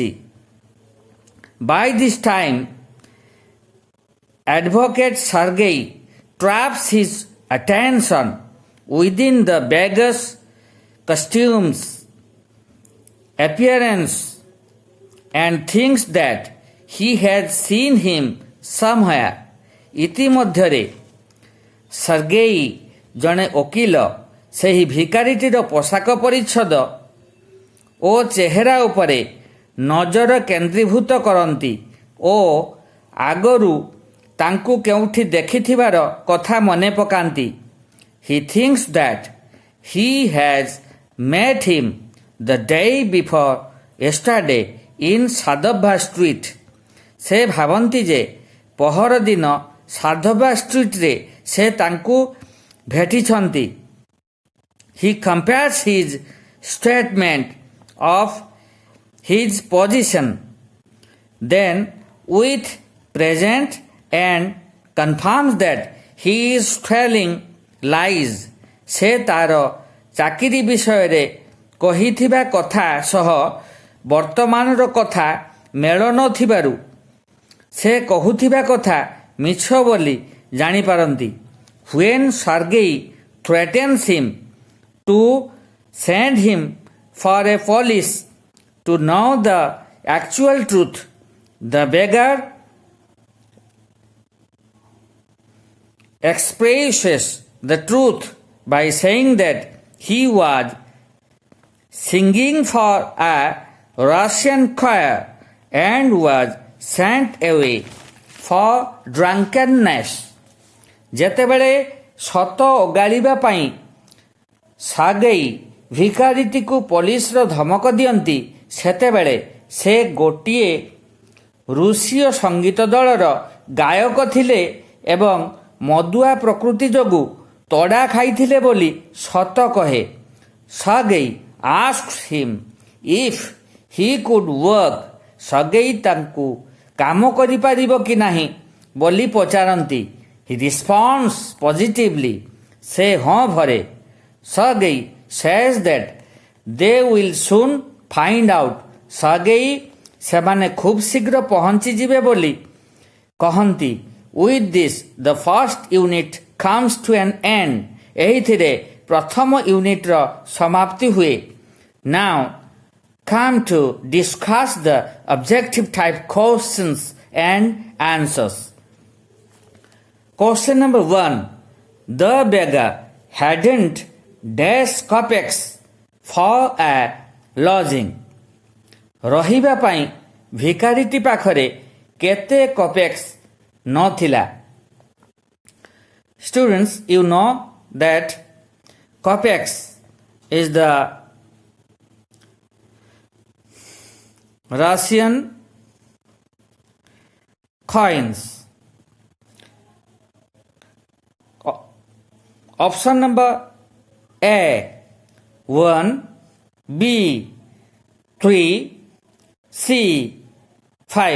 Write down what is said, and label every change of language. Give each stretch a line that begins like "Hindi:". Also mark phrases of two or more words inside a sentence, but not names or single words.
English: By this time, advocate Sergei traps his attention within the beggar's costumes, appearance, and thinks that he had seen him somewhere.
Odia: ଇତିମଧ୍ୟରେ ସର୍ଗେଇ ଜଣେ ଓକିଲ ସେହି ଭିକାରୀଟିର ପୋଷାକ ପରିଚ୍ଛଦ ଓ ଚେହେରା ଉପରେ ନଜର କେନ୍ଦ୍ରୀଭୂତ କରନ୍ତି ଓ ଆଗରୁ ତାଙ୍କୁ କେଉଁଠି ଦେଖିଥିବାର କଥା ମନେ ପକାନ୍ତି।
English: He thinks that he has met him the day before yesterday in Sadhava Street.
Odia: ସେ ଭାବନ୍ତି ଯେ ପହରଦିନ ସାଧବା ଷ୍ଟ୍ରିଟ୍ରେ ସେ ତାଙ୍କୁ ଭେଟିଛନ୍ତି।
English: He compares his statement of his position then with present and confirms that he is telling lies.
Odia: ସେ ତାର ଚାକିରି ବିଷୟରେ କହିଥିବା କଥା ସହ ବର୍ତ୍ତମାନର କଥା ମେଳ ନଥିବାରୁ ସେ କହୁଥିବା କଥା ମିଛ ବୋଲି ଜାଣିପାରନ୍ତି।
English: When Sergei threatens him to send him for a police to know the actual truth, the beggar expresses the truth by saying that he was singing for a Russian choir and was sent away for drunkenness.
Odia: ଯେତେବେଳେ ସତ ଓଗାଳିବା ପାଇଁ ସାଗେଇ ଭିକାରୀଟିକୁ ପୋଲିସର ଧମକ ଦିଅନ୍ତି ସେତେବେଳେ ସେ ଗୋଟିଏ ରୁଷୀୟ ସଙ୍ଗୀତ ଦଳର ଗାୟକ ଥିଲେ ଏବଂ ମଦୁଆ ପ୍ରକୃତି ଯୋଗୁଁ ତଡ଼ା ଖାଇଥିଲେ ବୋଲି ସତ କହେ।
English: ସାଗେଇ asked him if he could work.
Odia: ସଗେଇ ତାଙ୍କୁ କାମ କରିପାରିବ କି ନାହିଁ ବୋଲି ପଚାରନ୍ତି।
English: He responds positively.
Odia: ସେ ହଁ ଭରେ।
English: ସଗେଇ says that they will soon find out.
Odia: ସଗେଇ ସେମାନେ ଖୁବ୍ ଶୀଘ୍ର ପହଞ୍ଚିଯିବେ ବୋଲି କହନ୍ତି।
English: With this the first unit comes to an end.
Odia: ଏହିଥିରେ ପ୍ରଥମ ୟୁନିଟ୍ର ସମାପ୍ତି ହୁଏ।
English: Now come to discuss the objective type questions and answers. Question number 1. The beggar hadn't dash kopecks for a lodging.
Odia: ରହିବା ପାଇଁ ଭିକାରୀଟି ପାଖରେ କେତେ କପେକ୍ସ ନଥିଲା?
English: Students, you know that kopecks is the Russian coins. Option number A 1, B 3, C 5.